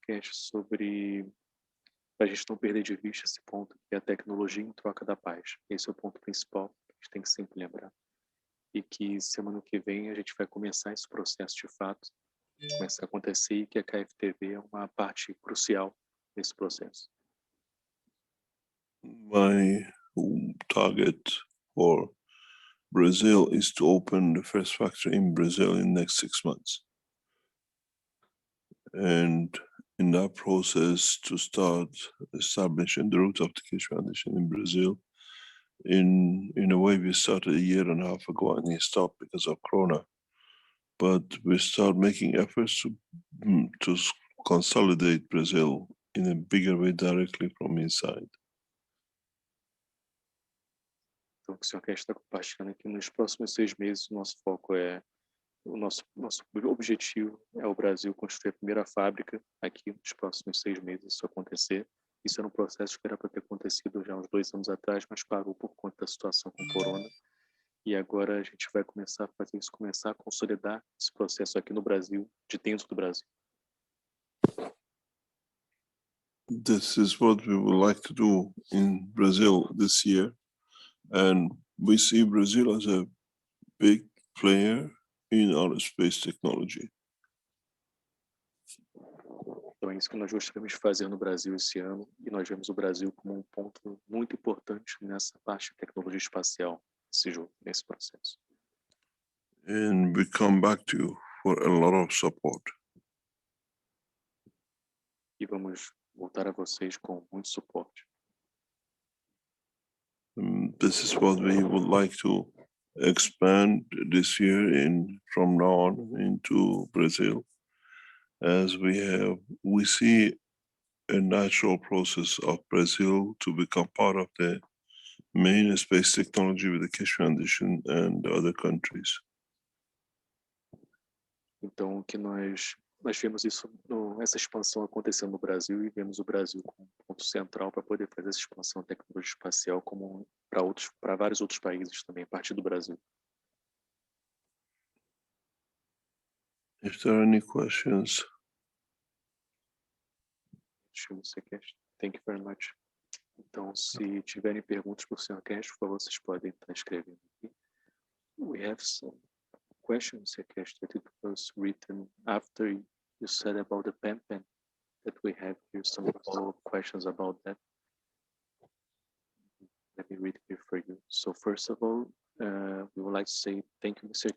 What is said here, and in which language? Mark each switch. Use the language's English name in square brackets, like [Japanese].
[Portuguese] Cash, sobre a gente não perder de vista esse ponto, que é a tecnologia em troca da paz. Esse é o ponto principal que a gente tem que sempre lembrar. E que semana que vem a gente vai começar esse processo de fato, começar a acontecer, e que a KFTV é uma parte crucial nesse processo. [English] My target for Brazil is to open the first factory in Brazil in the next 6 months. And in that process, to start establishing the root of the Keshe Foundation in Brazil. In a way, we started a year and a half ago and it stopped because of Corona. But we start making efforts to consolidate Brazil in a bigger way directly from inside. [Portuguese] Então, o que o Sr. Cash está compartilhando aqui, nos próximos 6 meses, o nosso foco é, o nosso objetivo é o Brasil construir a primeira fábrica aqui nos próximos 6 meses, isso acontecer. Isso era um processo que era para ter acontecido já uns 2 anos atrás, mas parou por conta da situação com o Corona. E agora a gente vai começar a fazer isso, começar a consolidar esse processo aqui no Brasil, de dentro do Brasil. [English] This is what we would like to do in Brazil this year. And we see Brazil as a big player in outer space technology. [Portuguese] Então é isso que nós gostaríamos de fazer no Brasil esse ano, e nós vemos o Brasil como um ponto muito importante nessa parte de tecnologia espacial, nesse processo. [English] And we come back to you for a lot of support. [Portuguese] E vamos voltar a vocês com muito suporte. [English] This is what we would like to expand this year from now on into Brazil, as we see a natural process of Brazil to become part of the main space technology with the Keshe Foundation and other countries. [Portuguese] Então, o que nós vemos isso, essa expansão acontecendo no Brasil, e vemos o Brasil como um ponto central para poder fazer essa expansão da tecnologia espacial como para vários outros países também, a partir do Brasil. [English] If there are any questions. Thank you very much. [Portuguese] Então, se tiverem perguntas para o Sr. Cash, por favor, vocês podem estar escrevendo aqui. [English] We have some questions, Sr. Cash, that it was written after you said about the PEN-PEN, that we have here some follow-up questions about that. Let me read here for you. So first of all, we would like to say thank you, Mr.